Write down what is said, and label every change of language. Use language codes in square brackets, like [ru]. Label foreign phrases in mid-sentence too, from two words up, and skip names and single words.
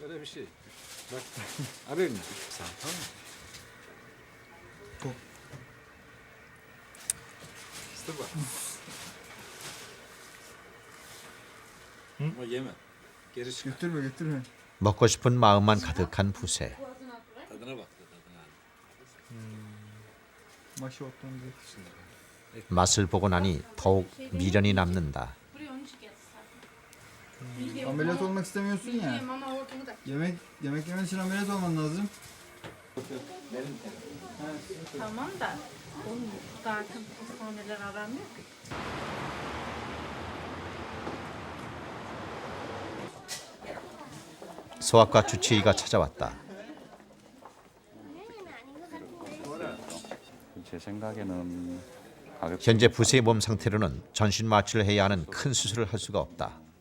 [ko] 먹고 싶은 마음만 가득한 부세. 맛을 보고 나니 더욱 미련이 남는다. [tr] Ameliyat olmak istemiyorsun ya. Yemek yemen için ameliyat olman lazım. Tamam da onun zaten hastaneler aramıyor ki. [ko] 소아과 주치의가 찾아왔다. 제 생각에는 현재 부세의 몸 상태로는 전신 마취를 해야 하는 큰 수술을 할 수가 없다.